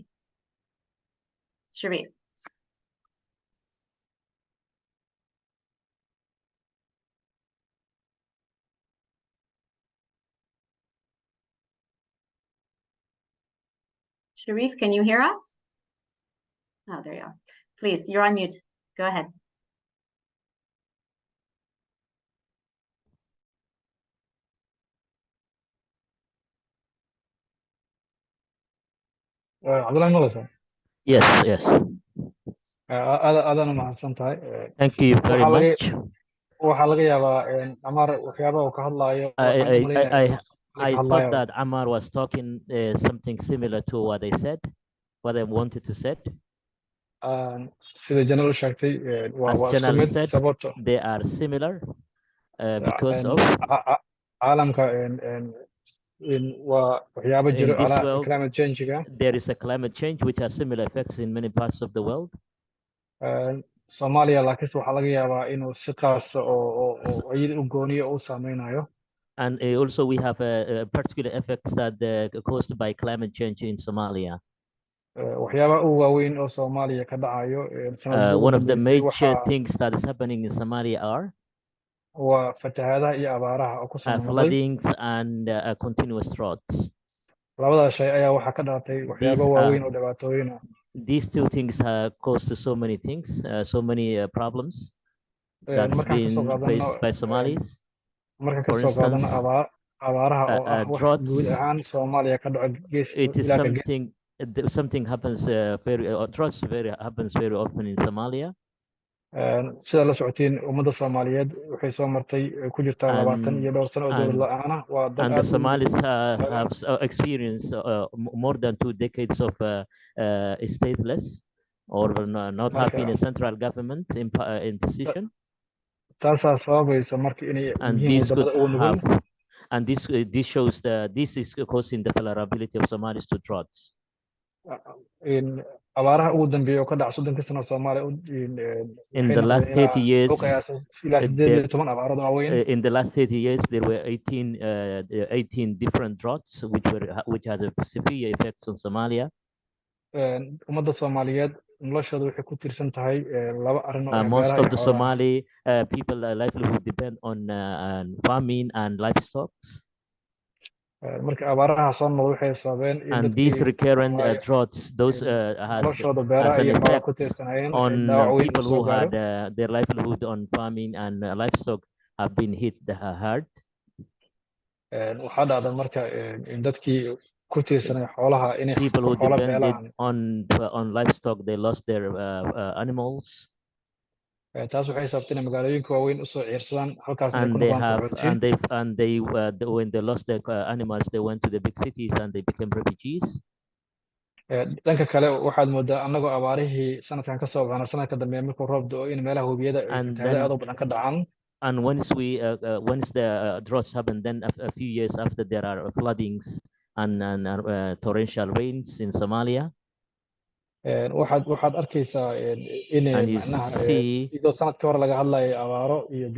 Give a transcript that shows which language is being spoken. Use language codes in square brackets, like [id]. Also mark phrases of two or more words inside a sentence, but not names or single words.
[en] Sharif. Sharif, can you hear us? Oh, there you are. Please, you're on mute. Go ahead. [so] Cabdullahi Maqlaysaa? [en] Yes. [so] Aadana mahadsan tahay. [en] Thank you very much. [so] Waxaa laga yaabaa Ammar waxyaabaha uu ka hadlaayo waxaan u maleynayaa inuu [en] I [so] ka [en] thought [so] hadlaayo. [en] that Ammar was talking something similar to what I said, what I wanted to say. [so] Sida Janal u sheegtay waa [en] As [so] isku [en] Janal [so] mid [en] said, [so] sababto [en] they are similar because of [so] caalamka waa waxyaabo jiro [en] in this world, climate change- [so] ga. [en] there is a climate change which has similar effects in many parts of the world. [so] Soomaaliya laakiinse waxaa laga yaabaa inuu si qaas oo iyada u gooniyo u saameynayo. [en] And also we have particular effects that are caused by climate change in Somalia. [so] Waxyaabaha ugu waaweyn oo Soomaaliya ka dhacayo [en] One of the major things that is happening in Somalia are [so] waa fatahaadaha iyo abaaraha oo ku soo noqday. [en] floodings and continuous droughts. [so] Labadaas shay ayaa waxaa ka dhalatay waxyaabo waaweyn oo dhibaatooyin ah. [en] These two things have caused so many things, so many problems that's been faced by Somalis. [so] Marka ka soo qaadana abaaraha oo ah wax guud ahaan Soomaaliya ka dhaco gees ilaa ka gees. [en] Something happens droughts happens very often in Somalia. [so] Sida la socotiin ummadda Soomaaliyeed waxay soo martay ku jirtaa 20 iyo dhowr sano oo dowlad la'aan ah. [en] And the Somalis have experienced more than 2 decades of stateless or not having a central government in position. [so] Taasaa sababaysa marka inay yihiin wadamada ugu nugul. [en] And this shows this is causing the vulnerability of Somalis to droughts. [so] Abaaraha ugu dambeeya oo ka dhaca 30 sano Soomaaliya [en] in the last 30 years in the last 30 years there were 18 different droughts which had a severe effects on Somalia. [so] Ummadda Soomaaliyeed noloshooda waxay ku tiirsan tahay laba arrin oo [en] most [so] beeraha [en] of [so] iyo [en] the [so] xoolaha. [en] Somali people livelihood depend on farming and livestock. [so] Marka abaaraha soo noqda waxay sababeen in [en] And [so] dadkii [en] these recurrent [so] Soomaaliya [en] droughts, those has [so] noloshooda beeraha [en] an [so] iyo xoolaha ku [en] effect [so] tiirsanayeen [en] on [so] dhaawac weyn [en] people [so] uu soo [en] who [so] gaaro. [en] had their livelihood on farming and livestock have been hit hard. [so] Waxaa dhacda marka in dadkii ku tiirsanay xoolaha inay [en] People who [so] xoolo [en] depended [so] beelaan. [en] on livestock, they lost their animals. [so] Taas waxay sababtay inay magaalooyinka waaweyn usoo ciirsadaan halkaasna ay ku [en] And they [so] noqdaan [en] have, [so] qaxootiin. [en] when they lost their animals, they went to the big cities and they became refugees. [so] Dhanka kale waxaad moodaa annagoo abaarihii sanadkan ka soo baxna sanadka dambe markuu roob da'o in meelaha webiyada ay [en] And [so] fatahaado [en] then- [so] aad u badan ka dhacaan. [en] And once the droughts happen, then a few years after there are floodings and torrential rains in Somalia. [so] Waxaad arkaysaa inay [en] And you [so] macnaha [en] see- [so] iyadoo sanadkii hore laga hadlayo abaaro iyo biyo